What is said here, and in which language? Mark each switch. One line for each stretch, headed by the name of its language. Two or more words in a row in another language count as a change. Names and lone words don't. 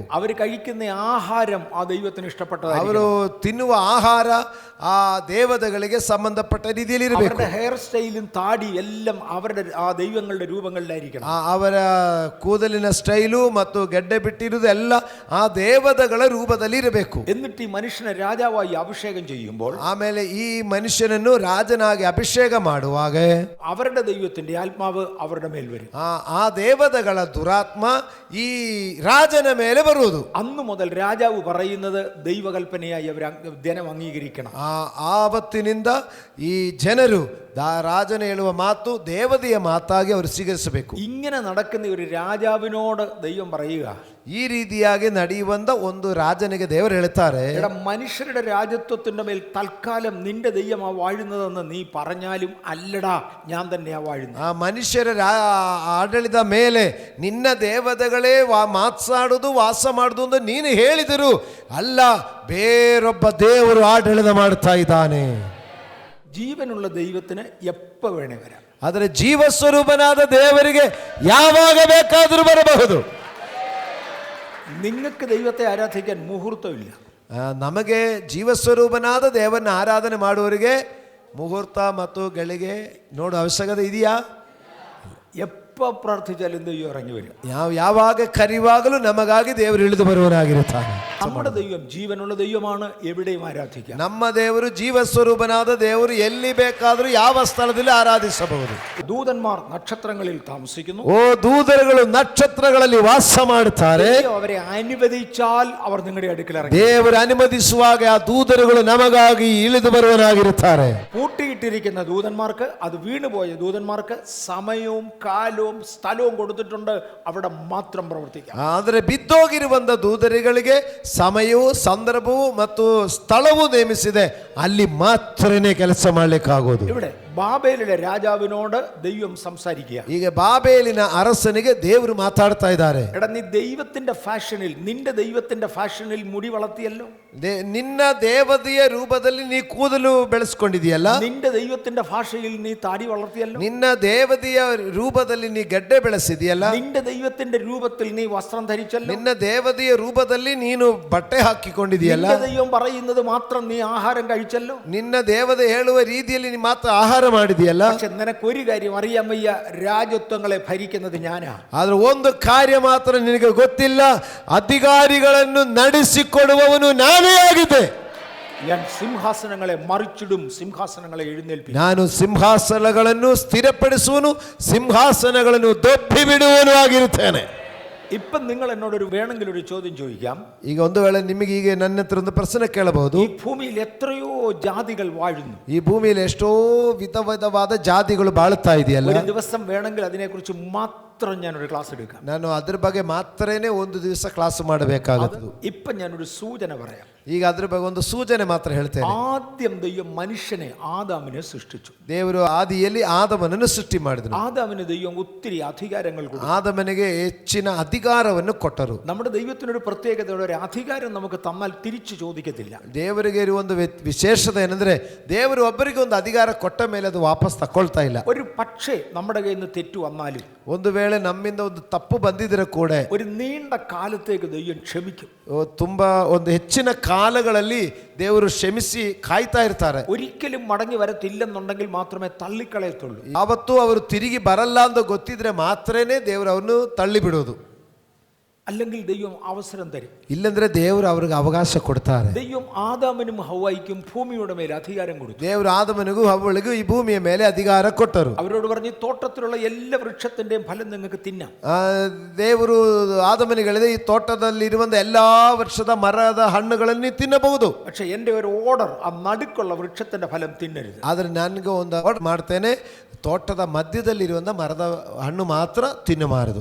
Malayalam: അവർ കഴിക്കുന്ന ആഹാരം ആ ദൈവത്തിന് ഇഷ്ടപ്പെട്ടതായിരിക്കണം.
Kannada: ಅವರು ತಿನ್ನುವ ಆಹಾರ ಆ ದೇವತೆಗಳಿಗೆ ಸಂಬಂಧಪಟ್ಟ ರೀತಿಯಲ್ಲಿರಬೇಕು.
Malayalam: അവരുടെ
English: hair style
Malayalam: താടി എല്ലാം അവരുടെ ആ ദൈവങ്ങളുടെ രൂപങ്ങളിലായിരിക്കണം.
Kannada: ಅವರ ಕೂದಲಿನ ಸ್ಟೈಲು ಮತ್ತು ಗೆಡ್ಡೆ ಬಿಟ್ಟಿರುವುದು ಎಲ್ಲ ಆ ದೇವತೆಗಳ ರೂಪದಲ್ಲಿ ಇರಬೇಕು.
Malayalam: എന്നിട്ട് ഈ മനുഷ്യനെ രാജാവായി അഭിഷേകം ചെയ്യുമ്പോൾ
Kannada: ಆಮೇಲೆ ಈ ಮನುಷ್ಯನನ್ನು ರಾಜನಾಗಿ ಅಭಿಷೇಕ ಮಾಡುವಾಗ
Malayalam: അവരുടെ ദൈവത്തിന്റെ ആത്മാവ് അവരുടെ മേൽ വരും.
Kannada: ಆ ದೇವತೆಗಳ ದುರಾತ್ಮ ಈ ರಾಜನ ಮೇಲೆ ಬರುವುದು.
Malayalam: അന്നു മുതൽ രാജാവ് പറയുന്നത് ദൈവകൽപ്പനയായി അവർ ജനം അംഗീകരിക്കണം.
Kannada: ಆವತ್ತಿನಿಂದ ಈ ಜನರು ರಾಜನ ಹೇಳುವ ಮಾತು ದೇವತೆಯ ಮಾತಾಗಿ ಅವರು ಸ್ವೀಕರಿಸಬೇಕು.
Malayalam: ഇങ്ങനെ നടക്കുന്ന ഒരു രാജാവിനോട് ദൈവം പറയുക,
Kannada: ಈ ರೀತಿಯಾಗಿ ನಡೆಯುವಂತ ಒಂದು ರಾಜನಿಗೆ ದೇವರು ಹೇಳ್ತಾರೆ,
Malayalam: മനുഷ്യരുടെ രാജ്യത്വത്തിന്റെ മേൽ തൽക്കാലം നിന്റെ ദൈവമാ വാഴുന്നതെന്ന് നീ പറഞ്ഞാലും അല്ലടാ, ഞാൻ തന്നെയാ വാഴുന്നത്.
Kannada: ಆ ಮನುಷ್ಯರ ಆಡಳಿತ ಮೇಲೆ ನಿನ್ನ ದೇವತೆಗಳೇ ಮಾತನಾಡುವುದು ವಾಸ ಮಾಡುವುದು ಅಂತ ನೀನು ಹೇಳಿದರು, ಅಲ್ಲ ಬೇರೊಬ್ಬ ದೇವರು ಆಡಳಿತ ಮಾಡ್ತಾ ಇದ್ದಾನೆ.
Malayalam: ജീവനുള്ള ദൈവത്തിന് എപ്പ വേണേ വരാം.
Kannada: ಆದರೆ ಜೀವಸ್ವರೂಪನಾದ ದೇವರಿಗೆ ಯಾವಾಗ ಬೇಕಾದರೂ ಬರಬಹುದು.
Malayalam: നിങ്ങൾക്ക് ദൈവത്തെ ആരാധിക്കാൻ മുഹൂർത്തമില്ല.
Kannada: ನಮಗೆ ಜೀವಸ್ವರೂಪನಾದ ದೇವರನ್ನ ಆರಾಧನೆ ಮಾಡುವವರಿಗೆ ಮುಹೂರ್ತ ಮತ್ತು ಗಳಿಗೆ ನೋಡೋ ಅವಶ್ಯಕತೆ ಇದೆಯಾ?
Malayalam: എപ്പ പ്രാർത്ഥിച്ചാലും ദൈവം ഇറങ്ങി വരും.
Kannada: ಯಾವಾಗ ಕರೆಯುವಾಗಲೂ ನಮಗಾಗಿ ದೇವರು ಇಳಿದು ಬರುವನಾಗಿರುತ್ತಾನೆ.
Malayalam: നമ്മുടെ ദൈവം ജീവനുള്ള ദൈവമാണ്, എവിടെയും ആരാധിക്കാം.
Kannada: ನಮ್ಮ ದೇವರು ಜೀವಸ್ವರೂಪನಾದ ದೇವರು ಎಲ್ಲಿ ಬೇಕಾದರೂ ಯಾವ ಸ್ಥಳದಲ್ಲಿ ಆರಾಧಿಸಬಹುದು.
Malayalam: ദൂതന്മാർ നക്ഷത്രങ്ങളിൽ താമസിക്കുന്നു.
Kannada: ಓ ದೂತರುಗಳು ನಕ್ಷತ್ರಗಳಲ್ಲಿ ವಾಸ ಮಾಡುತ್ತಾರೆ.
Malayalam: അവരെ അനുവദിച്ചാൽ അവർ നിങ്ങളുടെ അടുക്കൽ ഇറങ്ങി.
Kannada: ದೇವರು ಅನುಮತಿಸುವಾಗ ಆ ದೂತರುಗಳು ನಮಗಾಗಿ ಇಳಿದು ಬರುವನಾಗಿರುತ್ತಾರೆ.
Malayalam: പൂട്ടിയിട്ടിരിക്കുന്ന ദൂതന്മാർക്ക്, അത് വീണുപോയ ദൂതന്മാർക്ക് സമയവും കാലവും സ്ഥലവും കൊടുത്തിട്ടുണ്ട്, അവിടെ മാത്രം പ്രവർത്തിക്കാം.
Kannada: ಆದರೆ ಬಿದ್ದೋಗಿರುವಂತ ದೂತರುಗಳಿಗೆ ಸಮಯವೂ ಸಂದರ್ಭವೂ ಮತ್ತು ಸ್ಥಳವೂ ನೇಮಿಸಿದೆ, ಅಲ್ಲಿ ಮಾತ್ರನೇ ಕೆಲಸ ಮಾಡಲಿಕ್ಕಾಗೋದು.
Malayalam: ഇവിടെ ബാബേലിലെ രാജാവിനോട് ദൈവം സംസാരിക്കുക.
Kannada: ಈಗ ಬಾಬೇಲಿನ ಅರಸನಿಗೆ ದೇವರು ಮಾತಾಡ್ತಾ ಇದ್ದಾರೆ.
Malayalam: എടാ, നീ ദൈവത്തിന്റെ ഫാഷനിൽ, നിന്റെ ദൈവത്തിന്റെ ഫാഷനിൽ മുടി വളർത്തിയല്ലോ.
Kannada: ನಿನ್ನ ದೇವತೆಯ ರೂಪದಲ್ಲಿ ನೀ ಕೂದಲು ಬೆಳೆಸ್ಕೊಂಡಿದೆಯಲ್ಲ.
Malayalam: നിന്റെ ദൈവത്തിന്റെ ഭാഷയിൽ നീ താടി വളർത്തിയല്ലോ.
Kannada: ನಿನ್ನ ದೇವತೆಯ ರೂಪದಲ್ಲಿ ನೀ ಗಡ್ಡೆ ಬೆಳೆಸಿದೆಯಲ್ಲ.
Malayalam: നിന്റെ ദൈവത്തിന്റെ രൂപത്തിൽ നീ വസ്ത്രം ധരിച്ചല്ലോ.
Kannada: ನಿನ್ನ ದೇವತೆಯ ರೂಪದಲ್ಲಿ ನೀನು ಬಟ್ಟೆ ಹಾಕಿಕೊಂಡಿದೆಯಲ್ಲ.
Malayalam: നിന്റെ ദൈവം പറയുന്നത് മാത്രം നീ ആഹാരം കഴിച്ചല്ലോ.
Kannada: ನಿನ್ನ ದೇವತೆ ಹೇಳುವ ರೀತಿಯಲ್ಲಿ ನೀ ಮಾತ್ರ ಆಹಾರ ಮಾಡಿದೆಯಲ್ಲ.
Malayalam: പക്ഷെ നിനക്കൊരു കാര്യം അറിയാൻ വയ്യ, രാജ്യത്വങ്ങളെ ഭരിക്കുന്നത് ഞാനാ.
Kannada: ಆದ್ರೆ ಒಂದು ಕಾರ್ಯ ಮಾತ್ರ ನಿನಗೆ ಗೊತ್ತಿಲ್ಲ, ಅಧಿಕಾರಿಗಳನ್ನು ನಡೆಸಿಕೊಡುವವನು ನಾನೇ ಆಗಿದ್ದೆ.
Malayalam: ഞാൻ സിംഹാസനങ്ങളെ മറിച്ചിടും, സിംഹാസനങ്ങളെ എഴുന്നേൽപ്പിക്കും.
Kannada: ನಾನು ಸಿಂಹಾಸನಗಳನ್ನು ಸ್ಥಿರಪಡಿಸುವನು, ಸಿಂಹಾಸನಗಳನ್ನು ದೊಬ್ಬಿ ಬಿಡುವನು ಆಗಿರುತ್ತೇನೆ.
Malayalam: ഇപ്പം നിങ്ങൾ എന്നോടൊരു വേണമെങ്കിൽ ഒരു ചോദ്യം ചോദിക്കാം.
Kannada: ಈಗ ಒಂದು ವೇಳೆ ನಿಮಗೆ ಈಗ ನನ್ನ ಹತ್ರ ಒಂದು ಪ್ರಶ್ನೆ ಕೇಳಬಹುದು.
Malayalam: ഈ ഭൂമിയിൽ എത്രയോ ജാതികൾ വാഴുന്നു.
Kannada: ಈ ಭೂಮಿಯಲ್ಲಿ ಎಷ್ಟೋ ವಿಧವಾದ ಜಾತಿಗಳು ಬಾಳುತ್ತಾ ಇದೆಯಲ್ಲ.
Malayalam: ഒരു ദിവസം വേണമെങ്കിൽ അതിനെക്കുറിച്ച് മാത്രം ഞാനൊരു ക്ലാസ് എടുക്കാം.
Kannada: ನಾನು ಅದ್ರ ಬಗ್ಗೆ ಮಾತ್ರನೇ ಒಂದು ದಿವಸ ಕ್ಲಾಸ್ ಮಾಡಬೇಕಾಗುತ್ತದೆ.
Malayalam: ഇപ്പം ഞാനൊരു സൂചന പറയാം.
Kannada: ಈಗ ಅದ್ರ ಬಗ್ಗೆ ಒಂದು ಸೂಚನೆ ಮಾತ್ರ ಹೇಳ್ತೇನೆ.
Malayalam: ആദ്യം ദൈവം മനുഷ്യനെ, ആദാമിനെ സൃഷ്ടിച്ചു.
Kannada: ದೇವರು ಆದಿಯಲ್ಲಿ ಆದಮನನ್ನು ಸೃಷ್ಟಿ ಮಾಡಿದನು.
Malayalam: ആദാമിന് ദൈവം ഒത്തിരി അധികാരങ്ങൾ കൊടുത്തു.
Kannada: ಆದಮನಿಗೆ ಹೆಚ್ಚಿನ ಅಧಿಕಾರವನ್ನು ಕೊಟ್ಟರು.
Malayalam: നമ്മുടെ ദൈവത്തിനൊരു പ്രത്യേകതയുടെ ഒരു അധികാരം നമുക്ക് തന്നാൽ തിരിച്ചു ചോദിക്കത്തില്ല.
Kannada: ದೇವರಿಗೆ ಇರುವ ಒಂದು ವಿಶೇಷತೆ ಏನಂದ್ರೆ, ದೇವರು ಒಬ್ಬರಿಗೆ ಒಂದು ಅಧಿಕಾರ ಕೊಟ್ಟ ಮೇಲೆ ಅದು ವಾಪಸ್ ತಕೊಳ್ತಾ ಇಲ್ಲ.
Malayalam: ഒരു പക്ഷേ നമ്മുടെ കയ്യിൽ നിന്ന് തെറ്റു വന്നാലും,
Kannada: ಒಂದು ವೇಳೆ ನಮ್ಮಿಂದ ಒಂದು ತಪ್ಪು ಬಂದಿದ್ರೆ ಕೂಡ
Malayalam: ഒരു നീണ്ട കാലത്തേക്ക് ദൈവം ക്ഷമിക്കും.
Kannada: ತುಂಬಾ ಒಂದು ಹೆಚ್ಚಿನ ಕಾಲಗಳಲ್ಲಿ ದೇವರು ಕ್ಷಮಿಸಿ ಕಾಯ್ತಾ ಇರ್ತಾರೆ.
Malayalam: ഒരിക്കലും മടങ്ങി വരത്തില്ലെന്നുണ്ടെങ്കിൽ മാത്രമേ തള്ളിക്കളയത്തുള്ളൂ.
Kannada: ಯಾವತ್ತೂ ಅವರು ತಿರುಗಿ ಬರಲ್ಲ ಅಂತ ಗೊತ್ತಿದ್ರೆ ಮಾತ್ರನೇ ದೇವರು ಅವನು ತಳ್ಳಿ ಬಿಡೋದು.
Malayalam: അല്ലെങ്കിൽ ദൈവം അവസരം തരും.
Kannada: ಇಲ್ಲಂದ್ರೆ ದೇವರು ಅವ್ರಿಗೆ ಅವಕಾಶ ಕೊಡ್ತಾರೆ.
Malayalam: ദൈവം ആദാമിനും ഹവ്വായിക്കും ഭൂമിയുടെ മേൽ അധികാരം കൊടുത്തു.
Kannada: ದೇವರು ಆದಮನಿಗೂ ಹವ್ವಳಿಗೂ ಈ ಭೂಮಿಯ ಮೇಲೆ ಅಧಿಕಾರ ಕೊಟ್ಟರು.
Malayalam: അവരോട് പറഞ്ഞു, തോട്ടത്തിലുള്ള എല്ലാ വൃക്ഷത്തിന്റെയും ഫലം നിങ്ങൾക്ക് തിന്നാം.
Kannada: ದೇವರು ಆದಮನಿಗೆ ಹೇಳಿದೆ, ಈ ತೋಟದಲ್ಲಿರುವಂತ ಎಲ್ಲಾ ವೃಕ್ಷದ ಮರದ ಹಣ್ಣುಗಳನ್ನು ತಿನ್ನಬಹುದು.
Malayalam: പക്ഷെ എന്റെ ഒരു ഓർഡർ, ആ നടുക്കുള്ള വൃക്ഷത്തിന്റെ ഫലം തിന്നരുത്.
Kannada: ಆದ್ರೆ ನನಗೆ ಒಂದು ಆರ್ಡರ್ ಮಾಡ್ತೇನೆ, ತೋಟದ ಮಧ್ಯದಲ್ಲಿರುವಂತ ಮರದ ಹಣ್ಣು ಮಾತ್ರ ತಿನ್ನಬಾರದು.